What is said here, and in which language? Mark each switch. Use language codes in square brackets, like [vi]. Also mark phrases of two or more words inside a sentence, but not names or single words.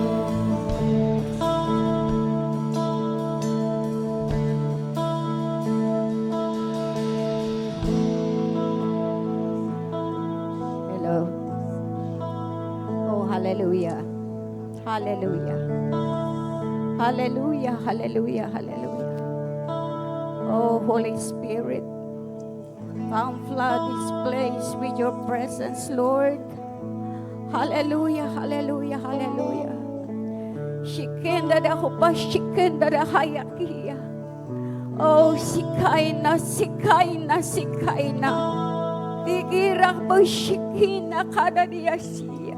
[en] Hello. Oh, hallelujah. Hallelujah. Hallelujah. Hallelujah. Hallelujah. Oh, Holy Spirit, come flood this place with your presence, Lord. Hallelujah. Hallelujah. Hallelujah. Shikenda da hupa, shikenda da hayakia. Oh, sikaina, sikaina, sikaina. Tigirak mo shikina kada diyasiya.